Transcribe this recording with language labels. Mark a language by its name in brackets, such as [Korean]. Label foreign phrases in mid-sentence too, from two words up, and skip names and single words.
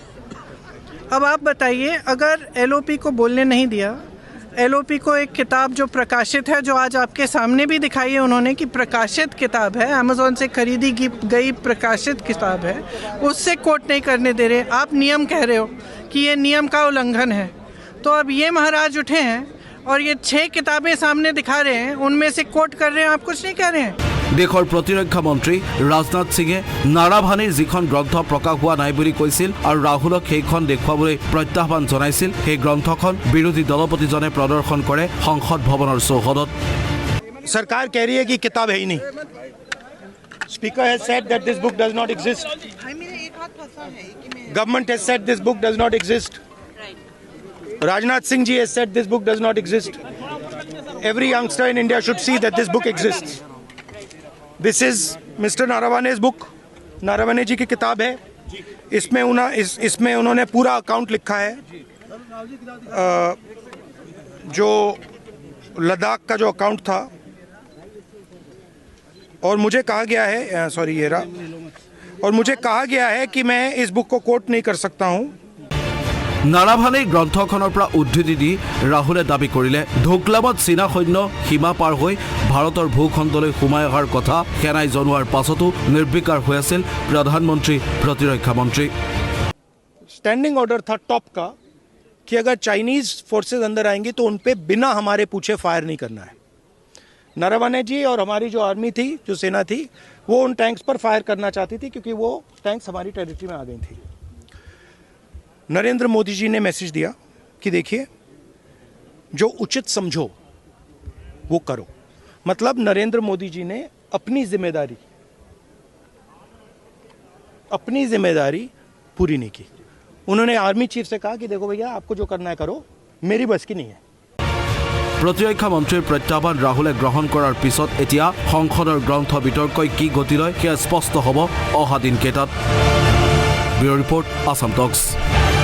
[Hindi] अब आप बताइए, अगर LOP को बोलने नहीं दिया, LOP को एक किताब जो प्रकाशित है, जो आज आपके सामने भी दिखाई है उन्होंने कि प्रकाशित किताब है, अमेज़ॉन से खरीदी गई प्रकाशित किताब है, उससे कोट नहीं करने दे रहे। आप नियम कह रहे हो कि ये नियम का उल्लंघन है। तो अब ये महाराज उठे हैं और ये 6 किताबें सामने दिखा रहे हैं, उनमें से कोट कर रहे हैं, आप कुछ नहीं कह रहे हैं। [Assamese] দেশৰ প্ৰতিৰক্ষা মন্ত্ৰী ৰাজনাথ সিঙে নাৰাভানেৰ যিখন গ্ৰন্থ প্ৰকাশ হোৱা নাই বুলি কৈছিল আৰু ৰাহুলক সেইখন দেখুৱাবলৈ প্ৰত্যাহ্বান জনাইছিল। সেই গ্ৰন্থখন বিৰোধী দলপতিজনে প্ৰদৰ্শন কৰে সংসদ ভৱনৰ চৌহদত। [Hindi] सरकार कह रही है कि किताब है ही नहीं। [English] Speaker has said that this book does not exist. Government has said this book does not exist. राजनाथ सिंह जी has said this book does not exist। Every youngster in India should see that this book exists. This is Mister नारावाने's book। [Hindi] नारावाने जी की किताब है। इसमें उन्होंने पूरा अकाउंट लिखा है जो लद्दाख का जो अकाउंट था। और मुझे कहा गया है और मुझे कहा गया है कि मैं इस बुक को कोट नहीं कर सकता हूँ। [Assamese] নাৰাভানেৰ গ্ৰন্থখনৰ পৰা উদ্ধৃতি দি ৰাহুলে দাবী কৰিলে ঢোকলামত চীনা সৈন্য সীমা পাৰ হৈ ভাৰতৰ ভূখণ্ডলৈ সোমাই অহাৰ কথা সেনাই জনোৱাৰ পাছতো নিৰ্বিকাৰ হৈ আছিল প্ৰধানমন্ত্ৰী প্ৰতিৰক্ষা মন্ত্ৰী। [English] standing order [Hindi] था टॉप का कि अगर [English] Chinese forces [Hindi] अंदर आएंगी तो उन पे बिना हमारे पूछे फायर नहीं करना है। नारावाने जी और हमारी जो आर्मी थी, जो सेना थी, वो उन टैंक्स पर फायर करना चाहती थी क्योंकि वो टैंक्स हमारी टेरिटरी में आ गई थी। नरेंद्र मोदी जी ने मैसेज दिया कि देखिए जो उचित समझो वो करो। मतलब नरेंद्र मोदी जी ने अपनी जिम्मेदारी पूरी नहीं की। उन्होंने आर्मी चीफ से कहा कि देखो भैया आपको जो करना है करो, मेरी बस की नहीं है। [Assamese] প্ৰতিৰক্ষা মন্ত্ৰীৰ প্ৰত্যাহ্বান ৰাহুলে গ্ৰহণ কৰাৰ পিছত এতিয়া সংসদৰ গ্ৰন্থ বিতৰ্কই কি গতি লয় সেয়া স্পষ্ট হ'ব অহা দিনকেইটাত। [English] bureau report আসাম টক্স।